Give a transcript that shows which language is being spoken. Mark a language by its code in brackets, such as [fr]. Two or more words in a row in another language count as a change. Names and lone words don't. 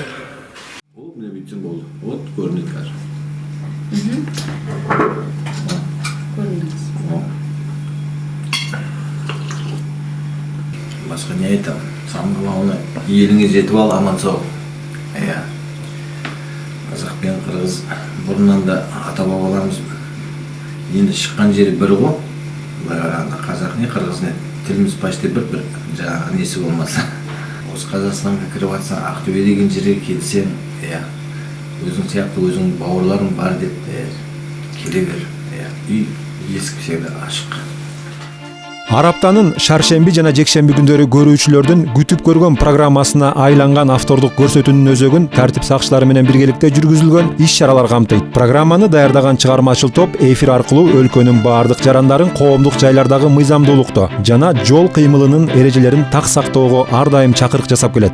[ky] Ол мына бүтүн болду. Вот көрүнөт азыр. Башка не айтам? [ru] Самый главный, [kk] елиңе жетип ал, аман сау. Казак пен кыргыз бурунан да ата бабаларыбыз енді шыққан жері бір ғой. Қазақ не кыргыз не тіліміз почти бір жаңағы несі болмаса. Осы Қазақстанға кіріп атсаң, Ақтөбе деген жерге келсең, өзің сияқты өзің бауырларың бар деп келе бер. Үй есік всегда ашық. [ky] Араптанын шаршемби жана жекшемби күндөрү көрүүчүлөрдүн күтүп көргөн программасына айланган автордук көрсөтүүнүн өзөгүн тартип сакчылары менен биргеликте жүргүзүлгөн иш-чаралар камтыйт. Программаны даярдаган чыгармачыл топ эфир аркылуу өлкөнүн баардык жарандарын коомдук жайлардагы мыйзамдуулукту жана жол кыймылынын эрежелерин так сактоого ар дайым чакырык жасап келет.